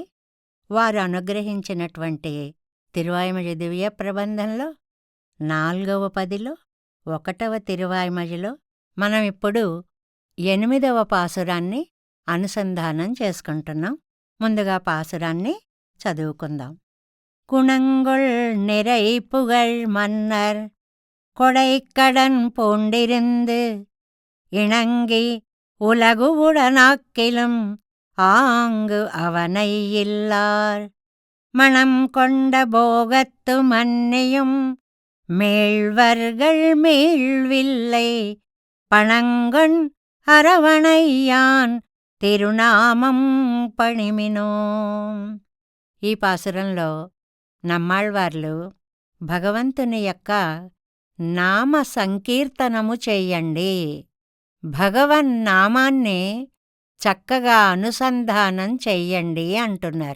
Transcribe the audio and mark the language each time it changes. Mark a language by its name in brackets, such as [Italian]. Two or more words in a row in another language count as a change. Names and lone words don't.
[Telugu] వారు అనుగ్రహించినటువంటి తిరువాయిమొഴి దివ్య ప్రబంధంలో 4వ పదిలో 1వ తిరువాయిమొഴിలో మనం ఇప్పుడు 8వ పాసురాన్ని అనుసంధానం చేసుకుంటున్నాం. ముందుగా పాసురాన్ని చదువుకుందాం. [Tamil] குணங்கொள் நிறை புகழ் மன்னர் கொடைக்கடன் பூண்டிருந்து இணங்கி உலகு உடனாக்கிலும் ஆங்கு அவனை இல்லார் மணம் கொண்ட போகத்து மன்னியும் மேழ்வர்கள் மீழ்வில்லை பணங்கொண் அரவணையான் திருநாமம் பணிமினோ. [Telugu] ఈ పాసురంలో నమ్మాళ్వార్లు భగవంతుని యొక్క నామ సంకీర్తనము చెయ్యండి, భగవన్నామాన్ని చక్కగా అనుసంధానం చెయ్యండి అంటున్నారు.